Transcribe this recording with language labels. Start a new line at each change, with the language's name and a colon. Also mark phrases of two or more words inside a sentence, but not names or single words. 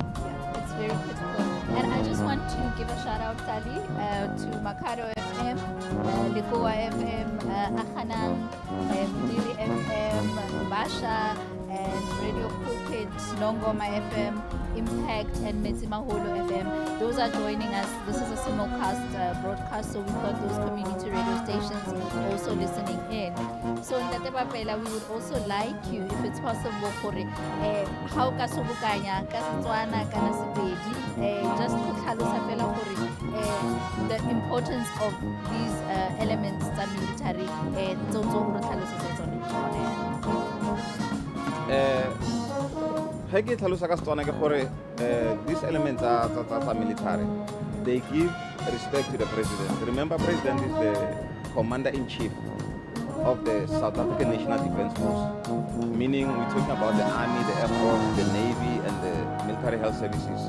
English: Yeah, it's very critical. And I just want to give a shout out, Tali, to Makado FM, Likoa FM, Akhanang, Dili FM, Basha, and Radio Pulpit, Nongoma FM, Impact, and Metsimaholo FM. Those are joining us. This is a simulcast broadcast, so we've got those community radio stations also listening in. So Ntate Bapela, we would also like you, if it's possible, for how
Tswana: ka sobukanya ka Setswana kana Sepedi,
English: just to
Tswana: tlhalosa fela gore
English: the importance of these elements
Tswana: tsa military tsonzo go tlhalosetsa tsone. Ge ke tlhalosa ka Setswana ke gore
English: these elements are military. They give respect to the president. Remember, president is the commander-in-chief of the South African National Defence Force, meaning we're talking about the Army, the Air Force, the Navy, and the Military Health Services.